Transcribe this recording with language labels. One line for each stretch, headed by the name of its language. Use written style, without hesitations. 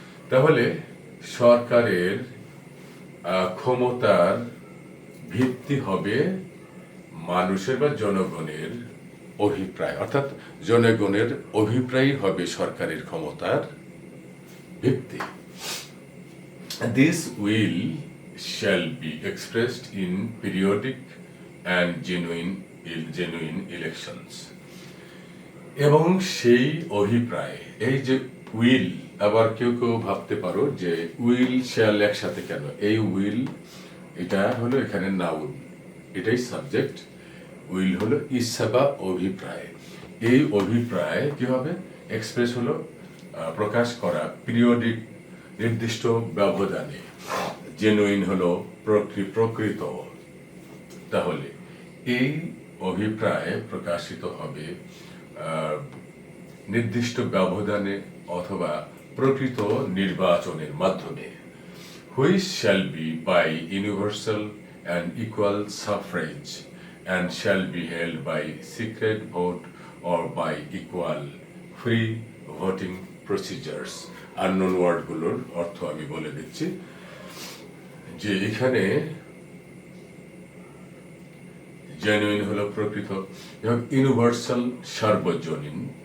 Bangla: তাহলে সরকারের ক্ষমতার ভিত্তি হবে মানুষের বা জনগণের অভিপ্রায়, অর্থাৎ জনগণের অভিপ্রায় হবে সরকারের ক্ষমতার ভিত্তি।
English: This will shall be expressed in periodic and genuine elections.
Bangla: এবং সেই অভিপ্রায়, এই যে উইল, আবার কেউ ভাবতে পারো যে উইল শ্যাল একসাথে কেন, এই উইল এটা হলো এখানে নাউন, এটাই সাবজেক্ট, উইল হলো ইচ্ছা বা অভিপ্রায়। এই অভিপ্রায় কি হবে, এক্সপ্রেস হলো প্রকাশ করা, পিরিয়ডিক নির্দিষ্ট ব্যবধানে, জেনুইন হলো প্রকৃত। তাহলে এই অভিপ্রায় প্রকাশিত হবে নির্দিষ্ট ব্যবধানে অথবা প্রকৃত নির্বাচনের মাধ্যমে।
English: Which shall be by universal and equal suffrage and shall be held by secret vote or by equal free voting procedures.
Bangla: Unknown ওয়ার্ডগুলোর অর্থ আমি বলে দিচ্ছি যে এখানে জেনুইন হলো প্রকৃত, এবং ইউনিভার্সাল সার্বজনীন,